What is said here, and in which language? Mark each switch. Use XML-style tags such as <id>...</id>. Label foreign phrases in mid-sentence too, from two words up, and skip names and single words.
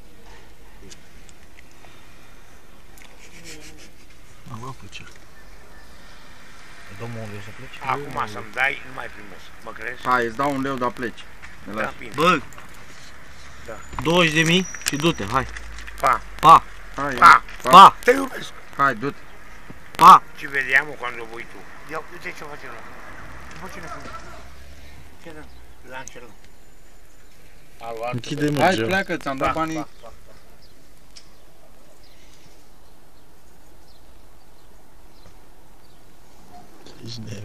<ro>Am luat plăcere. Domnul unde să pleci? Acum să-mi dai, nu mai primesc. Mă crezi? Hai, îți dau un leu, dar pleci. Da, bine. Bă! Da. 20.000 și du-te, hai! Pa! Pa! Hai, Pa! Pa! Te iubesc! hai, du-te. Pa!</ro> <it>Ci vediamo quando vuoi tu.</it> <ro>Io, uite ce face ăla. Ce face ăla? Ce da? Lancialo. Alo, altă. Închide-mă Hai, geam. pleacă, ți-am dat banii. Ești nebun.</ro>